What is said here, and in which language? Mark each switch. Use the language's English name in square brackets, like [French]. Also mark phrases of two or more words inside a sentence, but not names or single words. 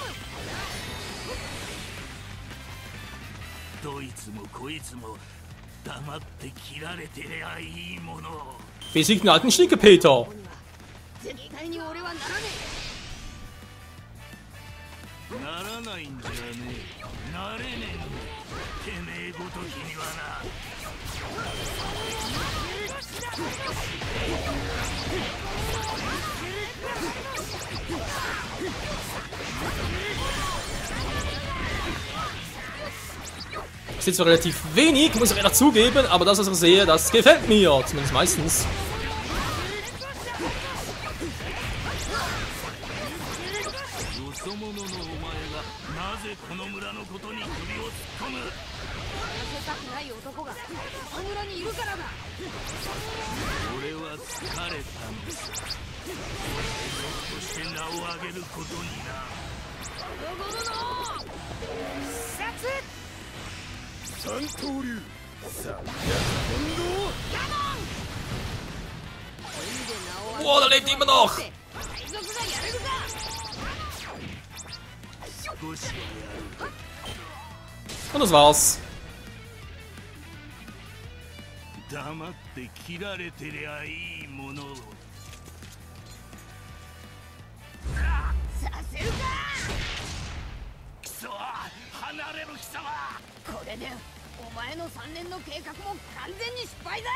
[Japanese] どいつもこいつも黙って切られてりゃいいもの。 [German] Besiegt den alten Schnickepeter! [Japanese] 絶対に俺はならねならないんじゃねえ。なれねえんだ。てめえごときにはな。 [German] Ist jetzt zwar relativ wenig, muss ich ehrlich zugeben, aber das, was ich sehe, das gefällt mir, zumindest meistens. [Japanese] よそ者のお前がなぜこの村のことに首を突っ込む。え。させたくない男がこの村にいるからだ。俺は疲れたんだ。そして名を上げることにな。三刀流三百本堂 [German] Boah, da lebt immer noch! [Japanese] 海賊がやれるか。少しはやる。 [German] Und das war's. [Japanese] 黙って切られてりゃいいものを。させるか。くそ、離れろ貴様。これでお前の3年の計画も完全に失敗だ。